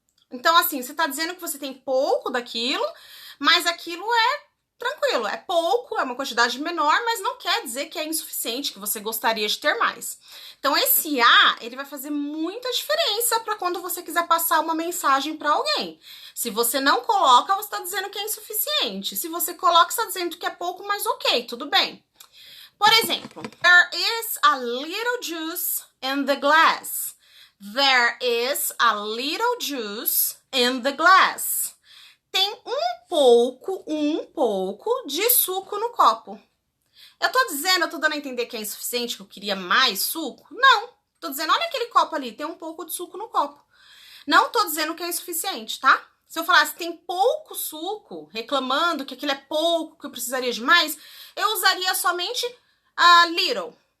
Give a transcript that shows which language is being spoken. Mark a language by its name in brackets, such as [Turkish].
[Portuguese] Então, assim, você tá dizendo que você tem pouco daquilo, mas aquilo é tranquilo, é pouco, é uma quantidade menor, mas não quer dizer que é insuficiente, que você gostaria de ter mais. Então, esse a, ele vai fazer muita diferença para quando você quiser passar uma mensagem para alguém. Se você não coloca, você está dizendo que é insuficiente. Se você coloca, você está dizendo que é pouco, mas ok, tudo bem. Por exemplo, [English] there is a little juice in the glass. There is a little juice in the glass. [Portuguese] Tem um pouco de suco no copo. Eu tô dando a entender que é insuficiente, que eu queria mais suco? Não. Tô dizendo, olha aquele copo ali, tem um pouco de suco no copo. Não tô dizendo que é insuficiente, tá? Se eu falasse tem pouco suco, reclamando que aquilo é pouco, que eu precisaria de mais, eu usaria somente a little.